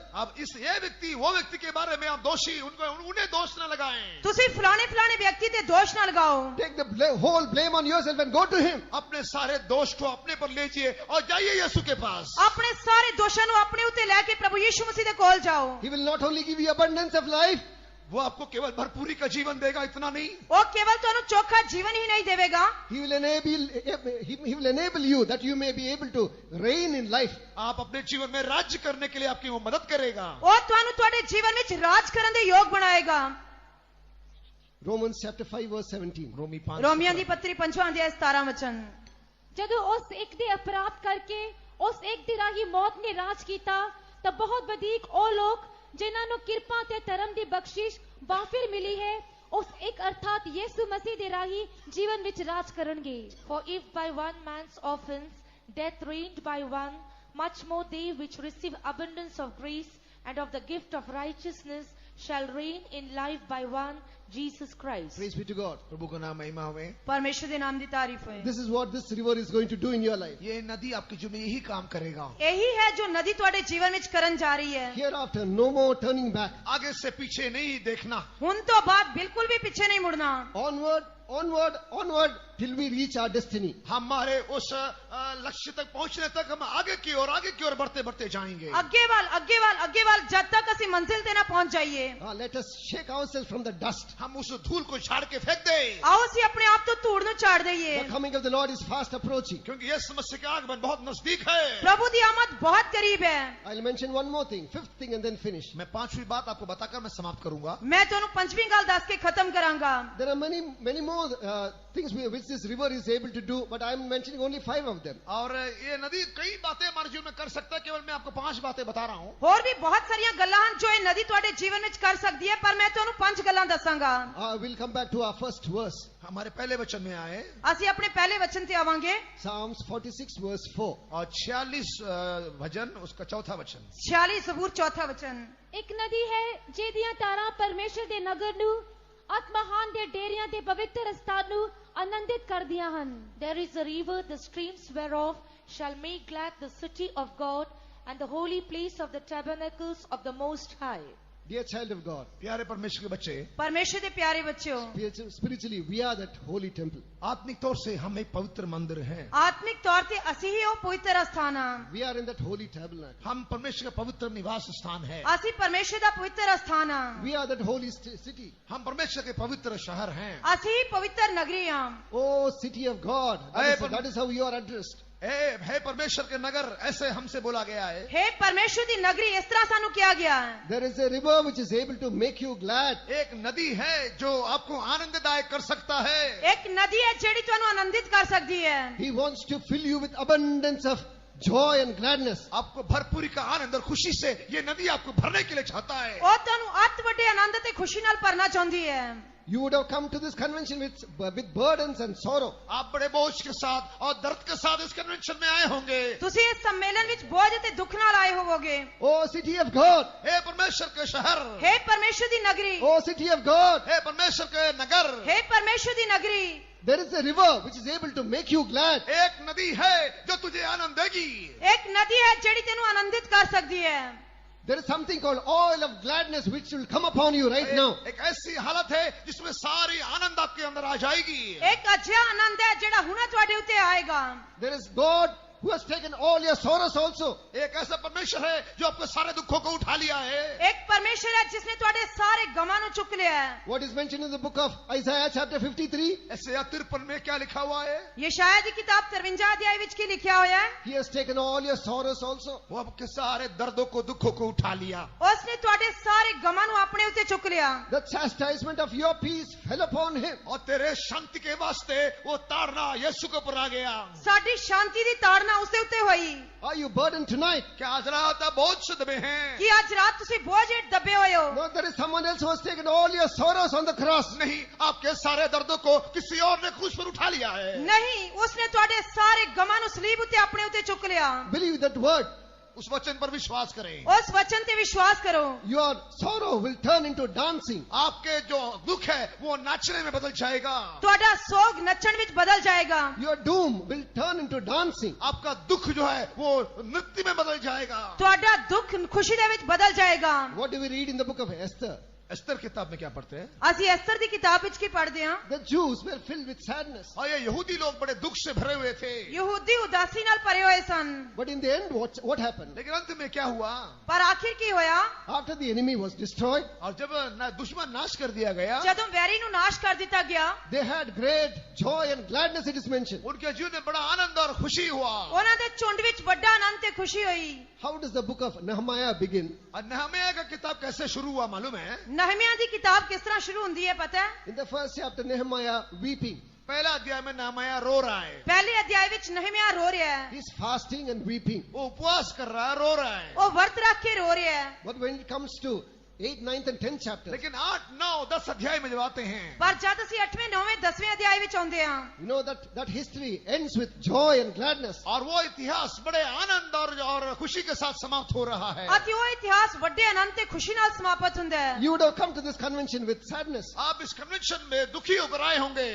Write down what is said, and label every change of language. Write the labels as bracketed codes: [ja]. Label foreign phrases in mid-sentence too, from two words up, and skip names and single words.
[hi] अब इस ये व्यक्ति वो व्यक्ति के बारे में आप दोषी उन्हें दोष न लगाएं। [pa] ਤੁਸੀਂ ਫਲਾਣੇ ਫਲਾਣੇ ਵਿਅਕਤੀ ਤੇ ਦੋਸ਼ ਨਾ ਲਗਾਓ [en] Take the whole blame on yourself and go to him. [hi] अपने सारे दोष को अपने पर लीजिए और जाइए यीशु के पास। [pa] ਆਪਣੇ ਸਾਰੇ ਦੋਸ਼ਾਂ ਨੂੰ ਆਪਣੇ ਉੱਤੇ ਲੈ ਕੇ ਪ੍ਰਭੂ ਯੀਸ਼ੂ ਮਸੀਹ ਦੇ ਕੋਲ ਜਾਓ [en] He will not only give you abundance of life, [hi] वो आपको केवल भरपूरी का जीवन देगा, इतना नहीं, [pa] ਉਹ ਕੇਵਲ ਤੁਹਾਨੂੰ ਚੋਖਾ ਜੀਵਨ ਹੀ ਨਹੀਂ ਦੇਵੇਗਾ [en] he will enable you that you may be able to reign in life. [hi] आप अपने जीवन में राज्य करने के लिए आपकी वो मदद करेगा। [pa] ਉਹ ਤੁਹਾਨੂੰ ਤੁਹਾਡੇ ਜੀਵਨ ਵਿੱਚ ਰਾਜ ਕਰਨ ਦੇ ਯੋਗ ਬਣਾਏਗਾ [en] Romans chapter 5 verse 17. [hi] रोमी 5 [pa] ਰੋਮੀਆਂ ਦੀ ਪੱਤਰੀ 5ਵਾਂ ਅਧਿਆਇ 17 ਵਚਨ ਜਦੋਂ ਉਸ ਇੱਕ ਦੇ ਅਪਰਾਧ ਕਰਕੇ ਉਸ ਇੱਕ ਦੀ ਰਾਹੀਂ ਮੌਤ ਨੇ ਰਾਜ ਕੀਤਾ ਤਾਂ ਬਹੁਤ ਵਧੇਕ ਉਹ ਲੋਕ ਜਿਨ੍ਹਾਂ ਨੂੰ ਕਿਰਪਾ ਤੇ ਧਰਮ ਦੀ ਬਖਸ਼ਿਸ਼ ਵਾਫਿਰ ਮਿਲੀ ਹੈ ਉਸ ਇੱਕ ਅਰਥਾਤ ਯਿਸੂ ਮਸੀਹ ਦੇ ਰਾਹੀਂ ਜੀਵਨ ਵਿੱਚ ਰਾਜ ਕਰਨਗੇ [en] For if by one man's offense death reigned by one, much more they which receive abundance of grace and of the gift of righteousness shall reign in life by one, Jesus Christ. Praise be to God. [hi] प्रभु का नाम महिमा हुए। [pa] ਪਰਮੇਸ਼ਰ ਦੇ ਨਾਮ ਦੀ ਤਾਰੀਫ ਹੋਏ [en] This is what this river is going to do in your life. [hi] ये नदी आपके जीवन में यही काम करेगा। [pa] ਇਹੀ ਹੈ ਜੋ ਨਦੀ ਤੁਹਾਡੇ ਜੀਵਨ ਵਿੱਚ ਕਰਨ ਜਾ ਰਹੀ ਹੈ [en] Hereafter, no more turning back. [hi] आगे से पीछे नहीं देखना, [pa] ਹੁਣ ਤੋਂ ਬਾਅਦ ਬਿਲਕੁਲ ਵੀ ਪਿੱਛੇ ਨਹੀਂ ਮੁੜਨਾ [en] Onward, onward, onward till we reach our destiny. [hi] हमारे उस लक्ष्य तक पहुंचने तक हम आगे की ओर बढ़ते बढ़ते जाएंगे। [pa] ਅੱਗੇ ਵੱਲ ਜਦ ਤੱਕ ਅਸੀਂ ਮੰਜ਼ਿਲ ਤੇ ਨਾ ਪਹੁੰਚ ਜਾਈਏ [en] Let us shake ourselves from the dust. [hi] हम उस धूल को झाड़ के फेंक दें, [pa] ਆਓ ਅਸੀਂ ਆਪਣੇ ਆਪ ਤੋਂ ਧੂੜ ਨੂੰ ਝਾੜ ਦਈਏ [en] The coming of the Lord is fast approaching. [hi] क्योंकि यह समस्या का आगमन बहुत नजदीक है। [pa] ਪ੍ਰਭੂ ਦੀ ਆਮਦ ਬਹੁਤ ਕਰੀਬ ਹੈ [en] I'll mention one more thing, fifth thing, and then finish. [hi] मैं पांचवी बात आपको बताकर मैं समाप्त करूंगा। [pa] ਮੈਂ ਤੁਹਾਨੂੰ ਪੰਜਵੀਂ ਗੱਲ ਦੱਸ ਕੇ ਖਤਮ ਕਰਾਂਗਾ [en] There are many more things which this river is able to do, but I'm mentioning only 5 of them. [hi] और ये नदी कई बातें हमारे जीवन में कर सकता है, केवल मैं आपको 5 बातें बता रहा हूँ। [pa] ਹੋਰ ਵੀ ਬਹੁਤ ਸਾਰੀਆਂ ਗੱਲਾਂ ਹਨ ਜੋ ਇਹ ਨਦੀ ਤੁਹਾਡੇ ਜੀਵਨ ਵਿੱਚ ਕਰ ਸਕਦੀ ਹੈ ਪਰ ਮੈਂ ਤੁਹਾਨੂੰ 5 ਗੱਲਾਂ ਦੱਸਾਂਗਾ [en] We'll come back to our first verse. [hi] हमारे पहले वचन में आए [pa] ਅਸੀਂ ਆਪਣੇ ਪਹਿਲੇ ਵਚਨ ਤੇ ਆਵਾਂਗੇ [en] Psalms 46 verse 4. [hi] और 46 भजन उसका चौथा वचन। [pa] 46 ਜ਼ਬੂਰ ਚੌਥਾ ਵਚਨ ਇੱਕ ਨਦੀ ਹੈ ਜਿਹਦੀਆਂ ਤਾਰਾਂ ਪਰਮੇਸ਼ਰ ਦੇ ਨਗਰ ਨੂੰ ਆਤਮਹਾਨ ਦੇ ਡੇਰਿਆਂ ਤੇ ਪਵਿੱਤਰ ਸਥਾਨ ਨੂੰ ਆਨੰਦਿਤ ਕਰਦੀਆਂ ਹਨ [en] There is a river, the streams whereof shall make glad the city of God and the holy place of the tabernacles of the Most High. Dear child of God, [hi] प्यारे परमेश्वर के बच्चे, [pa] ਪਰਮੇਸ਼ਰ ਦੇ ਪਿਆਰੇ ਬੱਚਿਓ [en] spiritually we are that holy temple. [hi] आत्मिक तौर से हम एक पवित्र मंदिर हैं। [pa] ਆਤਮਿਕ ਤੌਰ ਤੇ ਅਸੀਂ ਹੀ ਉਹ ਪਵਿੱਤਰ ਅਸਥਾਨ ਹਾਂ [en] We are in that holy tabernacle. [hi] हम परमेश्वर का पवित्र निवास स्थान है। [pa] ਅਸੀਂ ਪਰਮੇਸ਼ਰ ਦਾ ਪਵਿੱਤਰ ਅਸਥਾਨ ਹਾਂ [en] We are that holy city. [hi] हम परमेश्वर के पवित्र शहर हैं। [pa] ਅਸੀਂ ਹੀ ਪਵਿੱਤਰ ਨਗਰੀ ਹਾਂ [en] Oh, city of God. That is how you are addressed. [hi] हे परमेश्वर के नगर, ऐसे हमसे बोला गया है। [pa] हे ਪਰਮੇਸ਼ਰ ਦੀ ਨਗਰੀ ਇਸ ਤਰ੍ਹਾਂ ਸਾਨੂੰ ਕਿਹਾ ਗਿਆ ਹੈ [en] There is a river which is able to make you glad. [hi] एक नदी है जो आपको आनंददायक कर सकता है। [pa] ਇੱਕ ਨਦੀ ਹੈ ਜਿਹੜੀ ਤੁਹਾਨੂੰ ਆਨੰਦਿਤ ਕਰ ਸਕਦੀ ਹੈ [en] He wants to fill you with abundance of joy and gladness. [hi] आपको भरपूरी का आनंद और खुशी से ये नदी आपको भरने के लिए चाहता है। [pa] ਉਹ ਤੁਹਾਨੂੰ ਅੱਤ ਵੱਡੇ ਆਨੰਦ ਤੇ ਖੁਸ਼ੀ ਨਾਲ ਭਰਨਾ ਚਾਹੁੰਦੀ ਹੈ [en] You would have come to this convention with burdens and sorrow. [hi] आप बड़े बोझ के साथ और दर्द के साथ इस कन्वेंशन में आए होंगे। [pa] ਤੁਸੀਂ ਇਸ ਸੰਮੇਲਨ ਵਿੱਚ ਬੋਝ ਅਤੇ ਦੁੱਖ ਨਾਲ ਆਏ ਹੋਵੋਗੇ [en] Oh, city of God. [hi] हे परमेश्वर के शहर, [pa] हे ਪਰਮੇਸ਼ਰ ਦੀ ਨਗਰੀ [en] Oh, city of God. [hi] हे परमेश्वर के नगर, [pa] हे ਪਰਮੇਸ਼ਰ ਦੀ ਨਗਰੀ [en] There is a river which is able to make you glad. [hi] एक नदी है जो तुझे आनंद देगी। [pa] ਇੱਕ ਨਦੀ ਹੈ ਜਿਹੜੀ ਤੈਨੂੰ ਆਨੰਦਿਤ ਕਰ ਸਕਦੀ ਹੈ [en] There is something called oil of gladness which will come upon you right now. [hi] एक ऐसी हालत है जिसमें सारी आनंद आपके अंदर आ जाएगी। [pa] ਇੱਕ ਅਜਿਹਾ ਆਨੰਦ ਹੈ ਜਿਹੜਾ ਹੁਣੇ ਤੁਹਾਡੇ ਉੱਤੇ ਆਏਗਾ [en] There is God who has taken all your sorrows also. [hi] एक ऐसा परमेश्वर है जो आपके सारे दुखों को उठा लिया है। एक परमेश्वर है जिसने [pa] ਤੁਹਾਡੇ ਸਾਰੇ ਗਮਾਂ ਨੂੰ ਚੁੱਕ ਲਿਆ ਹੈ। [en] What is mentioned in the book of Isaiah chapter 53? [hi] ऐसे 53 में क्या लिखा हुआ है? [pa] ਯਸ਼ਾਇਆ ਦੀ ਕਿਤਾਬ 53 ਅਧਿਆਇ ਵਿੱਚ ਕੀ ਲਿਖਿਆ ਹੋਇਆ ਹੈ? [en] He has taken all your sorrows also. [hi] वो आपके सारे दर्दों को दुखों को उठा लिया। [pa] ਉਸਨੇ ਤੁਹਾਡੇ ਸਾਰੇ ਗਮਾਂ ਨੂੰ ਆਪਣੇ ਉੱਤੇ ਚੁੱਕ ਲਿਆ। [en] The chastisement of your peace fell upon him. [hi] और तेरे शांति के वास्ते वो ताड़ना यीशु के ऊपर आ गया। [pa] ਸਾਡੀ ਸ਼ਾਂਤੀ ਦੀ ਤਾੜਨਾ ਉਸਦੇ ਉੱਤੇ ਹੋਈ। [en] Are you burdened tonight? [hi] क्या आज रात आप बोझ से दबे हैं? [pa] ਕੀ ਅੱਜ ਰਾਤ ਤੁਸੀਂ ਬੋਝ ਹੇਠ ਦੱਬੇ ਹੋਏ ਹੋ? [en] No, there is someone else who has taken all your sorrows on the cross. [hi] नहीं, आपके सारे दर्दों को किसी और ने क्रूस पर उठा लिया है। [pa] ਨਹੀਂ, ਉਸਨੇ ਤੁਹਾਡੇ ਸਾਰੇ ਗਮਾਂ ਨੂੰ ਸਲੀਬ ਉੱਤੇ ਆਪਣੇ ਉੱਤੇ ਚੁੱਕ ਲਿਆ। [en] Believe that word. [hi] उस वचन पर विश्वास करें। [pa] ਉਸ ਵਚਨ ਤੇ ਵਿਸ਼ਵਾਸ ਕਰੋ। [en] Your sorrow will turn into dancing. [hi] आपके जो दुख है वो नाचने में बदल जाएगा। [pa] ਤੁਹਾਡਾ ਸੋਗ ਨੱਚਣ ਵਿੱਚ ਬਦਲ ਜਾਏਗਾ। [en] Your doom will turn into dancing. [hi] आपका दुख जो है वो नृत्य में बदल जाएगा। [pa] ਤੁਹਾਡਾ ਦੁੱਖ ਖੁਸ਼ੀ ਦੇ ਵਿੱਚ ਬਦਲ ਜਾਏਗਾ। [en] What do we read in the book of Esther? [hi] एस्तर किताब में क्या पढ़ते हैं? [pa] ਅਸੀਂ ਐਸਤਰ ਦੀ ਕਿਤਾਬ ਵਿੱਚ ਕੀ ਪੜ੍ਹਦੇ ਹਾਂ? [en] The Jews were filled with sadness. [hi] और ये यहूदी लोग बड़े दुख से भरे हुए थे। [pa] ਯਹੂਦੀ ਉਦਾਸੀ ਨਾਲ ਭਰੇ ਹੋਏ ਸਨ। [en] But in the end, what happened? [hi] लेकिन अंत में क्या हुआ? [pa] ਪਰ ਆਖਿਰ ਕੀ ਹੋਇਆ? [en] After the enemy was destroyed, [hi] और जब दुश्मन नाश कर दिया गया, [pa] ਜਦੋਂ ਵੈਰੀ ਨੂੰ ਨਾਸ਼ ਕਰ ਦਿੱਤਾ ਗਿਆ, [en] they had great joy and gladness, it is mentioned. [hi] उनके जीवन में बड़ा आनंद और खुशी हुआ। [pa] ਉਹਨਾਂ ਦੇ ਝੁੰਡ ਵਿੱਚ ਵੱਡਾ ਆਨੰਦ ਤੇ ਖੁशी ਹੋਈ। [en] How does the book of Nehemiah begin? [hi] और नहम्याह का किताब कैसे शुरू हुआ मालूम है? [pa] ਨਹਮਿਆ ਦੀ ਕਿਤਾਬ ਕਿਸ ਤਰ੍ਹਾਂ ਸ਼ੁਰੂ ਹੁੰਦੀ ਹੈ ਪਤਾ ਹੈ? [en] In the first chapter, Nehemiah weeping. [hi] पहला अध्याय में नहम्याह रो रहा है। [pa] ਪਹਿਲੇ ਅਧਿਆਇ ਵਿੱਚ ਨਹਮਿਆ ਰੋ ਰਿਹਾ ਹੈ। [en] He's fasting and weeping. [hi] वो उपवास कर रहा है, रो रहा है। [pa] ਉਹ ਵਰਤ ਰੱਖ ਕੇ ਰੋ ਰਿਹਾ ਹੈ। [en] But when it comes to 8, 9th and 10th chapters, [hi] लेकिन 8, 9, 10 अध्याय में जब आते हैं, [pa] ਪਰ ਜਦ ਅਸੀਂ 8ਵੇਂ 9ਵੇਂ 10ਵੇਂ ਅਧਿਆਇ ਵਿੱਚ ਆਉਂਦੇ ਹਾਂ, [en] you know that history ends with joy and gladness. [hi] और वो इतिहास बड़े आनंद और खुशी के साथ समाप्त हो रहा है। [pa] ਅਤੇ ਉਹ ਇਤਿਹਾਸ ਵੱਡੇ ਆਨੰਦ ਤੇ ਖੁਸ਼ੀ ਨਾਲ ਸਮਾਪਤ ਹੁੰਦਾ ਹੈ। [en] You would have come to this convention with sadness. [hi] आप इस कन्वेंशन में दुखी होकर आए होंगे।